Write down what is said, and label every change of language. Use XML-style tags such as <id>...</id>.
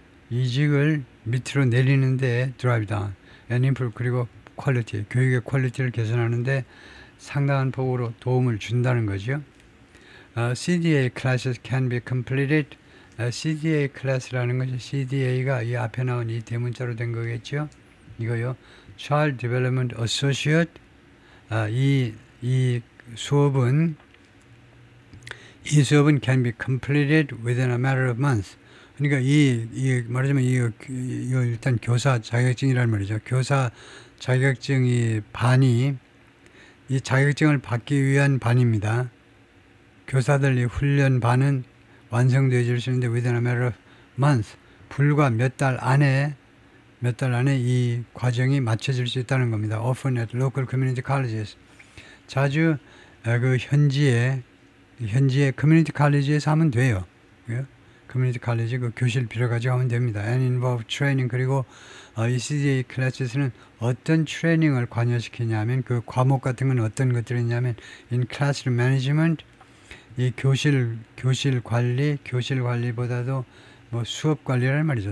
<ko>이직을 밑으로 내리는데</ko> <en>drive down, and improve,</en> <ko>그리고 퀄리티, 교육의 퀄리티를 개선하는데 상당한 폭으로 도움을 준다는 거죠.</ko> <en>CDA classes can be completed.</en> <ko>CDA 클래스라는 것이, CDA가 이 앞에 나온 이 대문자로 된 거겠죠. 이거요. Child Development Associate. 이 수업은</ko> <en>can be completed within a matter of months.</en> <ko>그러니까 말하자면 이거 일단 교사 자격증이란 말이죠. 교사 자격증이 반이, 이 자격증을 받기 위한 반입니다. 교사들 이 훈련 반은 완성되어질 수 있는데</ko> <en>within a matter of months,</en> <ko>불과 몇 달 안에 이 과정이 마쳐질 수 있다는 겁니다.</ko> <en>Often at local community colleges.</en> <ko>자주 그 현지의 커뮤니티 칼리지에서 하면 돼요. 커뮤니티 칼리지 그 교실 빌어가지고 하면 됩니다.</ko> <en>And involve training.</en> <ko>그리고 이 CDA 클래스에서는 어떤 트레이닝을 관여시키냐면 그 과목 같은 건 어떤 것들이 있냐면</ko> <en>in classroom management,</en> <ko>이 교실 관리보다도 뭐 수업 관리라는 말이죠.</ko>